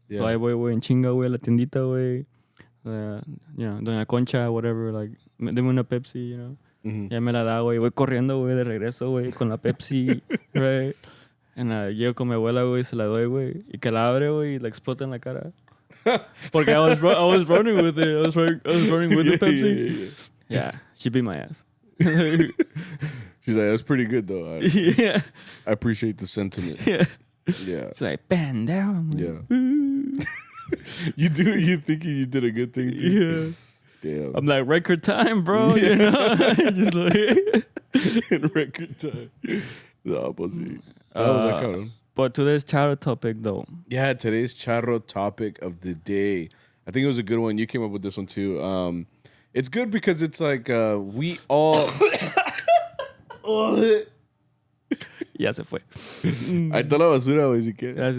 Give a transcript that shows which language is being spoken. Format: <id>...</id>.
<en>Yeah. So I</en> <es>voy en chinga, güey, a la tiendita, güey.</es> <en>You know, Doña Concha, whatever, like,</en> <es>deme una Pepsi,</es> <en>you know.</en> <es>Mm-hmm. Ya me la da, güey. Voy corriendo, güey, de regreso, güey, con la Pepsi,</es> <en>right? And</en> <es>llego con mi abuela, güey, se la doy, güey. Y que la abre, güey, y la explota en la cara. Porque</es> <en>I was running with it. I was running with the Pepsi. Yeah, she beat my ass. She's like, that's pretty good, though. Yeah. I appreciate the sentiment. Yeah. Yeah. She's like, bend down. Yeah. You thinking you did a good thing, too? Yeah. Damn. I'm like, record time, bro. Yeah. You know? Just like... in record time.</en> <es>No, pues sí.</es> <en>That was that kind. But today's charro topic, though. Yeah, today's charro topic of the day. I think it was a good one. You came up with this one, too. It's good because it's like we all...</en> <es>Ya se fue. Ahí está la basura, güey, si quieres.</es>